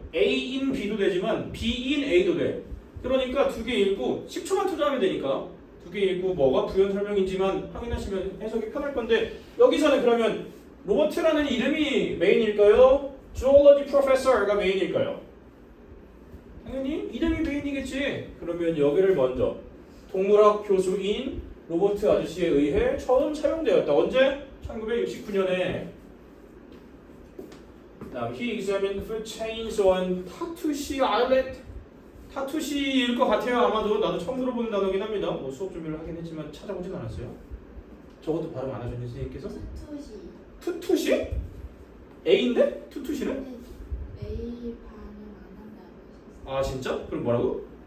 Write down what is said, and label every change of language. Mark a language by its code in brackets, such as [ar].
[ko] A인 B도 되지만 B인 A도 돼. 그러니까 두 개 읽고 10초만 투자하면 되니까 두 개 읽고 뭐가 부연 설명인지만 확인하시면 해석이 편할 건데 여기서는 그러면 로버트라는 이름이 메인일까요? Zoology Professor가 메인일까요? 당연히 이름이 메인이겠지. 그러면 여기를 먼저 동물학 교수인 로버트 아저씨에 의해 처음 사용되었다. 언제? 1969년에. 다음 [en] he examined food chains on 타투시 아일랜드. [ko] 타투시일 것 같아요. 아마도 나도 처음 들어보는 단어긴 합니다. 뭐 수업 준비를 하긴 했지만 찾아보진 않았어요. 저것도 발음 안 하셨는지 선생님께서? 투투시. 투투시? A인데? 투투시는? A 반응 안 한다고 하셨어요. 아 진짜? 그럼 뭐라고?